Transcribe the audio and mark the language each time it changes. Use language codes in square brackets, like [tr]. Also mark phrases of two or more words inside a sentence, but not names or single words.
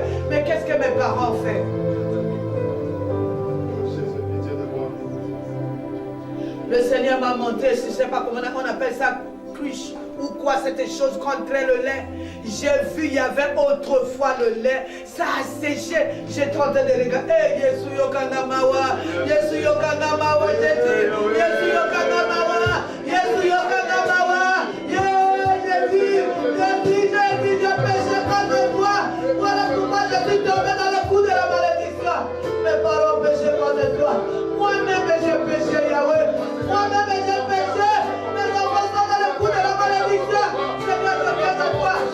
[fr] Mais qu'est-ce que mes parents ont fait? Le Seigneur m'a montré, je ne sais pas comment on appelle ça, cruche ou quoi, c'était chose contre le lait. J'ai vu, il y avait autrefois le lait, ça a séché. J'étais en train de regarder. Hey, Yesu Yokanamawa, Yesu Yokanamawa, Jésus, Yesu Yokanamawa, Yesu Yokanamawa. J'ai vu, j'ai péché contre toi. Voilà pourquoi je suis tombé dans le coup de la malédiction. Mes parents péché contre toi. Moi-même j'ai péché, Yahweh. Moi-même j'ai péché. Mes enfants sont dans le coup de la malédiction. Seigneur, je viens de toi.